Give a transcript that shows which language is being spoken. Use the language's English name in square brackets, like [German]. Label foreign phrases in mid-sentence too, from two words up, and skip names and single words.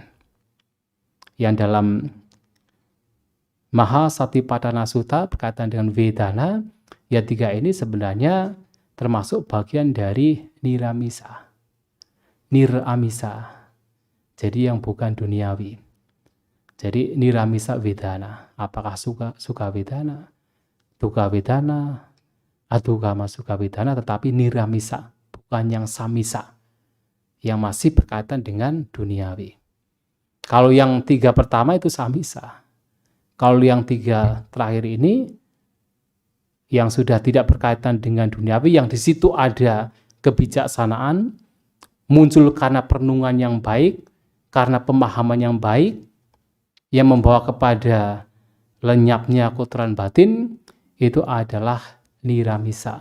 [Indonesian] Yang dalam Mahasatipatthana Sutta berkaitan dengan Vedana, ya 3 ini sebenarnya termasuk bagian dari niramisa. Niramisa. Jadi yang bukan duniawi. Jadi [Pali] niramisa vedana. [Indonesian] Apakah [Pali] suka vedana, dukkha vedana, adukama sukha vedana, [Indonesian] tetapi niramisa, bukan yang samisa, yang masih berkaitan dengan duniawi. Kalau yang 3 pertama itu samisa. Kalau yang 3 terakhir ini yang sudah tidak berkaitan dengan duniawi, yang di situ ada kebijaksanaan, muncul karena perenungan yang baik, karena pemahaman yang baik, yang membawa kepada lenyapnya kotoran batin, itu adalah niramisa.